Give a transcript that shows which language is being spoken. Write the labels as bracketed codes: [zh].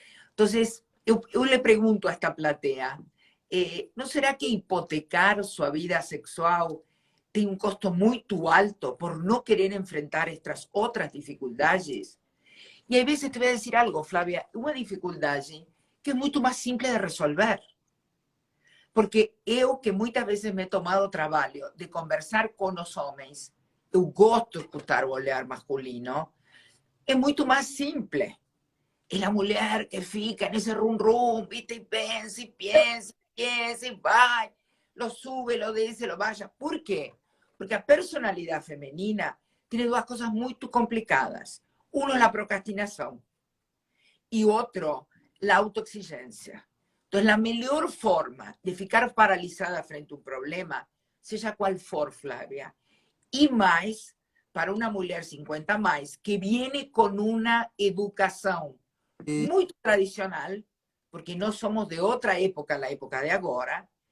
[es] Entonces, yo le pregunto a esta platea, ¿no será que hipotecar su vida sexual tiene un costo muy alto por no querer enfrentar estas otras dificultades? Y hay veces, te voy a decir algo, Flavia, una dificultad que es mucho más simple de resolver. [pt] Porque eu, que muitas vezes [es] me he tomado [pt] trabalho de conversar com os homens, eu gosto de escutar o olhar masculino, é muito mais simples. É a mulher que fica nesse rum-rum, viste, e pensa, e pensa, e pensa, e vai, lo sube, lo desce, lo baixa. Por quê? Porque a personalidade feminina tem 2 coisas muito complicadas. Uno é a procrastinação e outro, a autoexigência. [es] Entonces, la mejor forma de ficar paralizada frente a un problema, sea cual for, Flavia, y más para una mujer 50 más, que viene con una educación muy tradicional, porque no somos de otra época, la época de ahora,